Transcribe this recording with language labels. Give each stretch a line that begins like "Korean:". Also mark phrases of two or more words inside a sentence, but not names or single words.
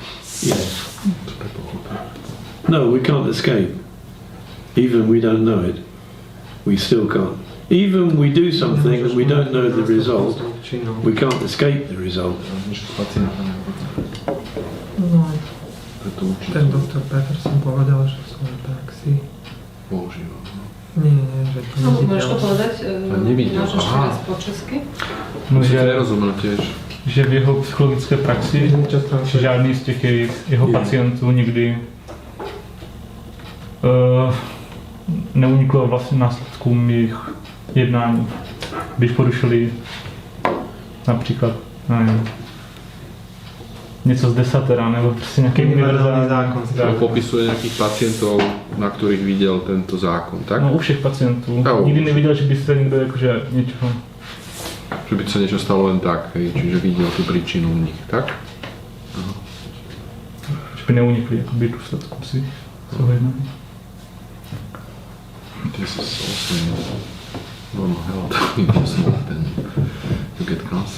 English: Yes. No, we can't escape. Even we don't know it. We still can't. Even we do something and we don't know the result, we can't escape the result.
Slovak: No, ten doktor Peterson povedal, že v svojej praxi používal. Nie, že to nevidel. Môžeš to povedať? Nevidel, Môžeš aha. teraz po česky? No, Že nerozumel tiež.
Czech: Že v jeho psychologické praxi žádný z těch jeho pacientů nikdy neuniklo vlastně následkům jejich jednání. Když porušili například, nevím, něco z desatera, nebo prostě nějaký univerzální zákon. Popisuje nějakých pacientů, na kterých viděl tento zákon, tak? No u všech pacientů. Nikdy neviděl, že by se někdo jakože něčeho... Že by se něco stalo
Slovak: len tak,
Czech: hej, čiže viděl tu příčinu u nich, tak? Aha. Že by neunikli jakoby důsledkům si svého jednání.
English: This is also normal health. If you smoke, then you get cancer.